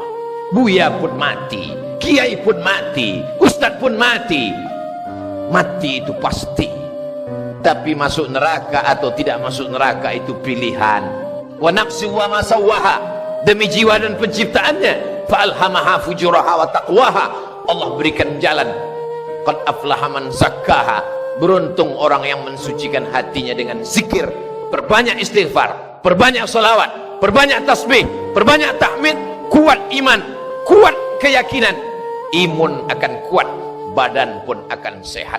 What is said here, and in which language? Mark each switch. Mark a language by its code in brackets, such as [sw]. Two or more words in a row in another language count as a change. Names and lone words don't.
[id] Buya pun mati, kiai pun mati, ustadz pun mati. Mati itu pasti, tapi masuk neraka atau tidak masuk neraka itu pilihan. [ar] ونفس وما سواها, [id] demi jiwa dan penciptaannya. [ar] فألهمها فجورها وتقواها, [id] Allah berikan jalan. [ar] قد أفلح من زكاها, [id] beruntung orang yang mensucikan hatinya dengan zikir. Perbanyak istighfar, perbanyak salawat, perbanyak tasbih, perbanyak tahmid. Kuat iman, kuat keyakinan, imun akan kuat, badan pun akan sehat.